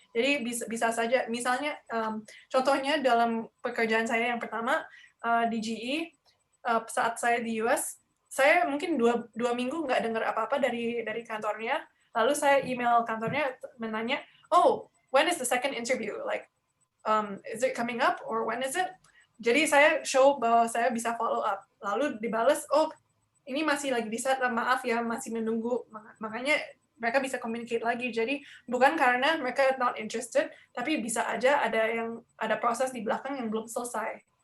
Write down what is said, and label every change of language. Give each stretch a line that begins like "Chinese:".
Indonesian: Jadi bisa saja, misalnya contohnya dalam pekerjaan saya yang pertama di GE, saat saya di US, saya mungkin 2 minggu nggak dengar apa-apa dari kantornya, lalu saya email kantornya menanya, oh,
English: when is the second interview? Like, is it coming up or when is it?
Indonesian: Jadi saya show bahwa saya bisa follow up, lalu dibales, oh, ini masih lagi di set, maaf ya, masih menunggu. Makanya mereka bisa communicate lagi. Jadi bukan karena mereka
English: not interested,
Indonesian: tapi bisa aja ada proses di belakang yang belum selesai.